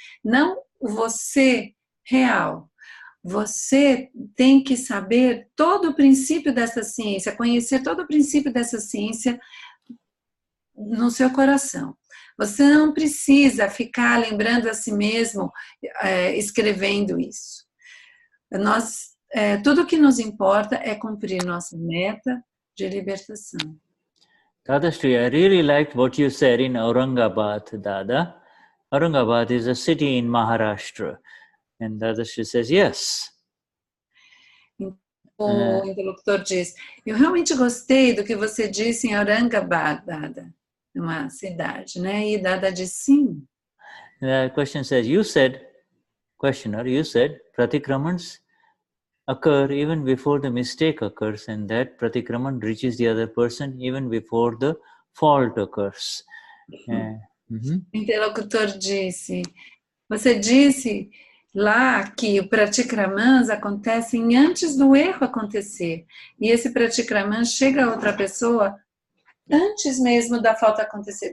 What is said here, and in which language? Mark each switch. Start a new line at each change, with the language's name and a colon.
Portuguese: Não você real. Você tem que saber todo o princípio dessa ciência, conhecer todo o princípio dessa ciência no seu coração. Você não precisa ficar lembrando a si mesmo, escrevendo isso. Tudo que nos importa é cumprir nossa meta de libertação.
English: Dadashri, I really liked what you said in Aurangabad, Dada. Aurangabad is a city in Maharashtra. And Dadashri says, yes.
Portuguese: O interlocutor diz, eu realmente gostei do que você disse em Aurangabad, Dada, uma cidade, né? E Dada diz sim.
English: The question says, questioner, you said, pratikramans occur even before the mistake occurs, and that pratikraman reaches the other person even before the fault occurs.
Portuguese: O interlocutor disse, você disse lá que o pratikramans acontecem antes do erro acontecer, e esse pratikraman chega a outra pessoa antes mesmo da falta acontecer.